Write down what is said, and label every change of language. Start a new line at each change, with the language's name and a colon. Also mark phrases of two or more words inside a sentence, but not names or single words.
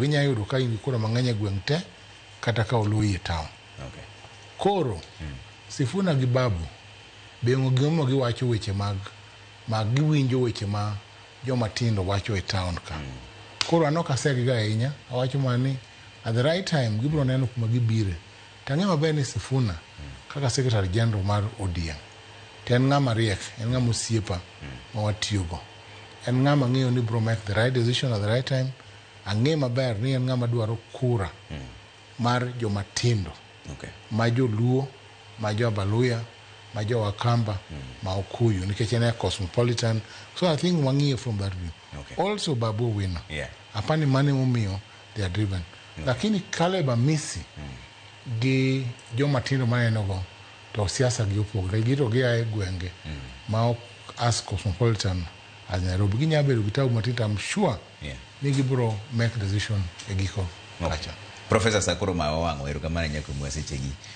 Luo (Kenya and Tanzania): Inyalo yudo ka in kura mang'eny e gweng' te kata ka oluyi town. Koro Sifuna gi Babu bengo gimo giwacho weche mag giwinjo weche ma joma tindo wacho e town ka. Koro anoka segi ga ahinya awacho mani
English: at the right time
Luo (Kenya and Tanzania): gibro neno kuma gibire. Tang'e maber ni Sifuna kaka
English: secretary general
Luo (Kenya and Tanzania): mar ODM ten ng'ama riek, en ng'ama osiepa ma watiyogo. En ng'ama ng'eyo ni bro
English: make the right decision at the right time.
Luo (Kenya and Tanzania): Ang'e maber ni en ng'ama dwaro kura mar joma tindo. Ma jo Luo, ma jo Abaluya, ma jo Wakamba, ma Okuyu nikech en cosmopolitan.
English: So I think wang'iyo from that view.
Luo (Kenya and Tanzania): Also Babu Owino. Apani mane momiyo
English: they are driven.
Luo (Kenya and Tanzania): Lakini Caleb Amisi gi joma tindo maneno go to siasa gi opogore. Gito gi ae gwenge ma ok
English: as cosmopolitan as Nairobi.
Luo (Kenya and Tanzania): Ginya bedo gi tabu matita,
English: I'm sure
Luo (Kenya and Tanzania): ni gibro
English: make decision
Luo (Kenya and Tanzania): e giko kacha. Professor Sakuro Mawang, erokamano nyaka mwasechegi.